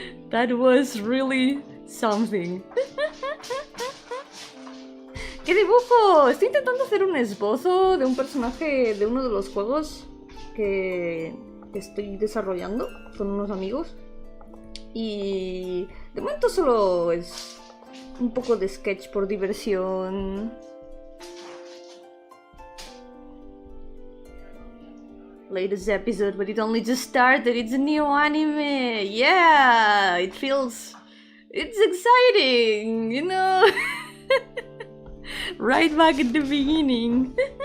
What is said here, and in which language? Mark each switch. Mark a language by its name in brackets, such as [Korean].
[English] That was really something. [Spanish] ¿Qué dibujo? Estoy intentando hacer un esbozo de un personaje de uno de los juegos que estoy desarrollando con unos amigos. Y de momento solo es un poco de sketch por diversión. [English] Latest episode, but it only just started. It's a new anime. Yeah, it feels... It's exciting, you know? Right back at the beginning.